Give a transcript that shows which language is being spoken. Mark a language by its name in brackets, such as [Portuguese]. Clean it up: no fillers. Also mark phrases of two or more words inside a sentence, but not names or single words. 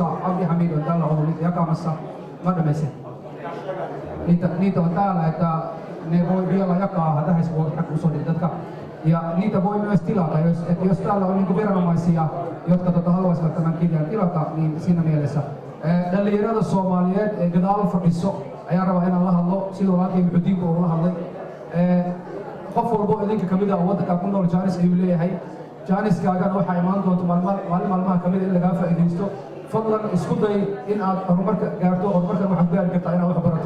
[Finnish] Abdi Hamid on täällä ollut niitä jakamassa. Niitä on täällä, että ne voi vielä jakaa tähän vuokrakusodilta. Ja niitä voi myös tilata, jos täällä on niin viranomaisia, jotka haluaisivat tämän kirjan tilata, niin siinä mielessä. [Somali] Dhalinyarada Soomaaliyeed ee gadaal fadhiso ayaa rabaa inaan la hadlo sidoo laakiin xudiinku uu la hadlay. Qof walbo idinka kamid ah waddanka ku nool jaanis ayuu leeyahay. Jaaniskaagan waxaa imaan doonta maalmaha kamid in lagaa faa'iidaysto. Fadlan isku day in aad horumarka gaarto, horumarkan waxaad gaari kartaa inaad wax barato.